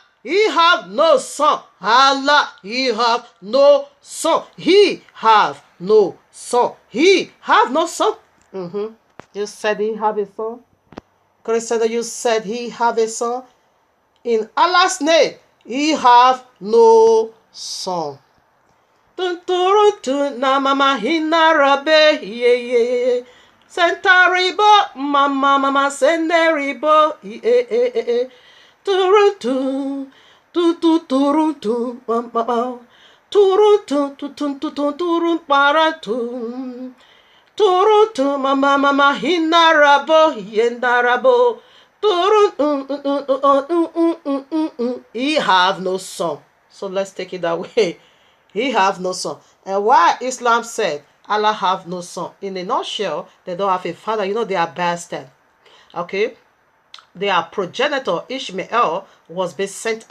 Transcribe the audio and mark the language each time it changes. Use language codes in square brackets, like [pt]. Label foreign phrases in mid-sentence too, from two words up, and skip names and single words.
[en] He have no son. Allah, he have no son. He have no son. He have no son. You said he have a son. Christian, you said he have a son. In Allah's name, he have no son. Na mama hinarabe ye sentaribo mama senderibo turuntu turuntu mama turuntu turun paratu turuntu mama hinarabo yendarabo turun. He have no son. So let's take it that way. He have no son. And why Islam said Allah have no son? In a nutshell, they don't have a father. You know, they are bastard. Okay? Their progenitor Ishmael was being sent out.